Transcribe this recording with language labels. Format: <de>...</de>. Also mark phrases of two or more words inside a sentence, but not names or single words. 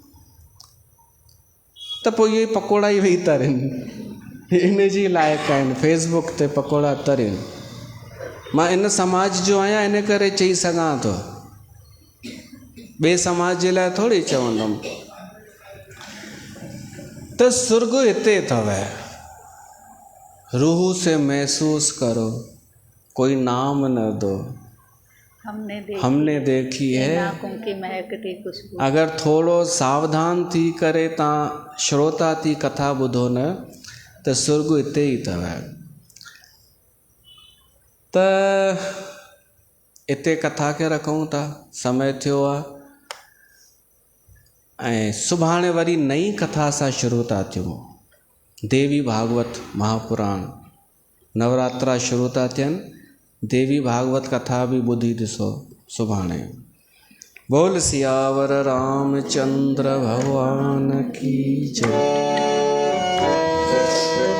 <sd>त पोइ इहे पकोड़ा ई वेही तरनि, इन जी लाइक़ु आहिनि फेसबुक ते पकोड़ा तरनि। मां इन समाज जो आहियां, इन करे चई सघां थो, ॿिए समाज जे लाइ थोरी चवंदुमि। त सुर्ग हिते अथव,</sd> <hi>रूह से महसूस करो, कोई नाम न दो, हमने देखी है। की महकती खुशबू।</hi> <sd>अगर थोड़ो सावधान थी करे तव्हां श्रोता थी कथा ॿुधो न, त सुर्ग हिते ई अथव। त हिते कथा खे रखूं था, समय थियो आहे, ऐं सुभाणे वरी नई कथा सां शुरू था थियूं। देवी भागवत महापुराण नवरात्रा शुरू था थियनि, देवी भागवत कथा बि ॿुधी ॾिसो सुभाणे।</sd> <hi>बोल सियावर रामचंद्र भगवान की जय।</hi>